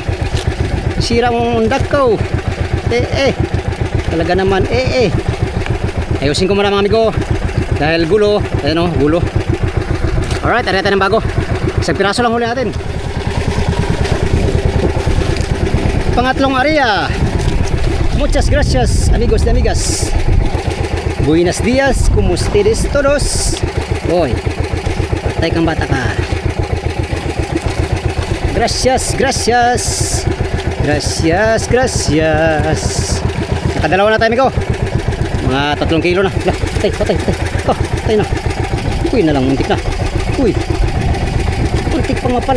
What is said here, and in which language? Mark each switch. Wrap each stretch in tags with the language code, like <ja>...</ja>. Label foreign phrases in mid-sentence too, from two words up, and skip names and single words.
<tl>Sira mong undak ko. Talaga naman. Ayusin ko muna mga amigo. Dahil gulo. Ayan o, gulo. Alright, tara tayo ng bago. Isang piraso lang huli natin. Pangatlong area.</tl> <es>Muchas gracias amigos y amigas. Buenos días, kumusta todos?</es> <tl>Hoy, patay kang bata ka.</tl> <es>Gracias, gracias. Gracias, gracias.</es> <tl>Nakadalawa na tayo amigo. Mga 3 kilo na. Patay. Oh, patay na. Uy na lang, muntik na. Uy, muntik pa nga pala.</tl>